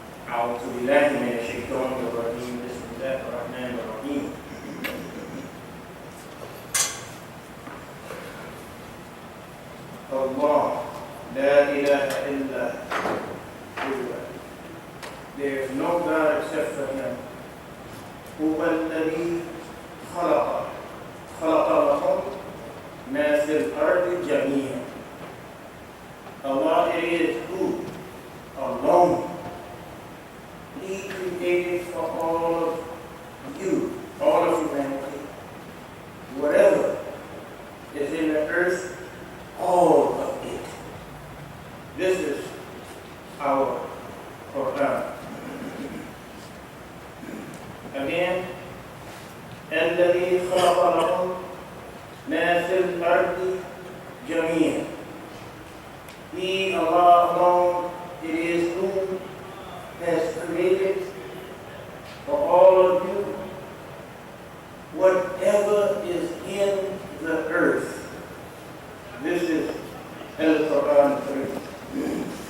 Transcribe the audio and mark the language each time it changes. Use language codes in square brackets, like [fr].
[ar] أعوذ بالله من الشيطان الرجيم بسم الله الرحمن الرحيم Allah, la ilaha illa huwa. [en] There is no God except for him. [ar] Huwa alladhi khalaqa lakum ma fil ardi jami'an. [en] Allah, it is who alone He created for all of you, all of humanity, whatever is in the earth, all of it. This is our Quran. Again, [ar] الذي خلق لكم ما في الأرض جميعا. [en] He, Allah alone, it is who has created for all of you whatever is in the earth. This is Al-Quran 3.